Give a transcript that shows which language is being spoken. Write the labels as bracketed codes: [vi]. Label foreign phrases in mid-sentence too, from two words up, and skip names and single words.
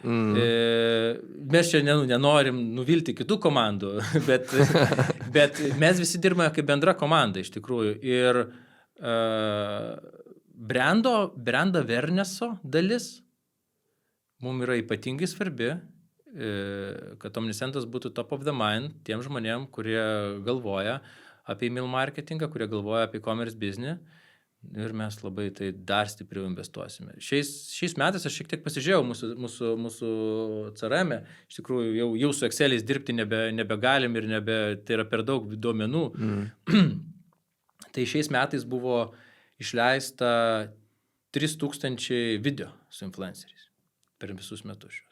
[lt] Mes čia nenorim nuvilti kitų komandų, bet mes visi dirbame kaip bendra komanda iš tikrųjų. Ir brando awarenesso dalis mums yra ypatingai svarbi, kad Omnisendas būtų [en] top of the mind [lt] tiem žmonėm, kurie galvoja apie [en] email marketingą, [lt] kurie galvoja apie [en] e-commerce business. [lt] Ir mes labai tai dar stipriau investuosime. Šiais metais aš šiek tiek pasižiūrėjau mūsų CRM, iš tikrųjų jau su Exceliais dirbti nebegalim ir tai yra per daug duomenų. Tai šiais metais buvo išleista 3000 video su influenceriais per visus metus šios.